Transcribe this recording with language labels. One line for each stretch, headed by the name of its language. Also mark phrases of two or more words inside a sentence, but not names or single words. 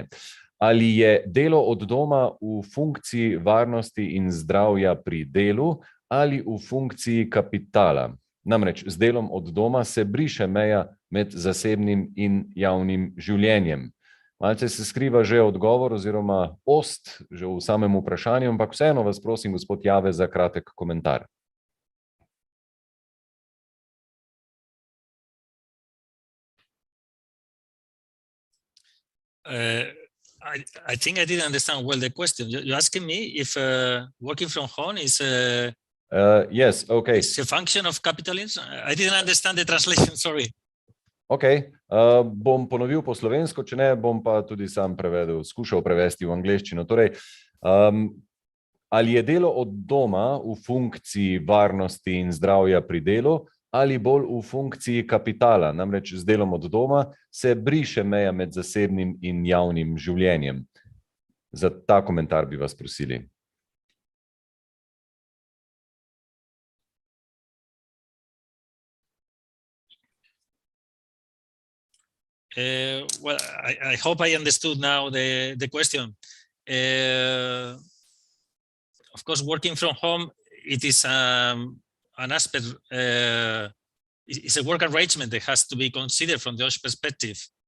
Slovenian: Ali je delo od doma v funkciji varnosti in zdravja pri delu ali v funkciji kapitala? Namreč z delom od doma se briše meja med zasebnim in javnim življenjem. Malce se skriva že odgovor oziroma ost že v samem vprašanju, ampak vseeno vas prosim, gospod Jave, za kratek komentar.
English: I think I didn't understand well the question. You're asking me if working from home is yes, okay. Is a function of capitalism? I didn't understand the translation, sorry.
Slovenian: Ok, bom ponovil po slovensko, če ne, bom pa tudi sam prevedel, skušal prevesti v angleščino. Torej, ali je delo od doma v funkciji varnosti in zdravja pri delu ali bolj v funkciji kapitala? Namreč z delom od doma se briše meja med zasebnim in javnim življenjem. Za ta komentar bi vas prosili.
English: Well, I hope I understood now the question. Of course, working from home, it is an aspect, it's a work arrangement that has to be considered from the OSH perspective.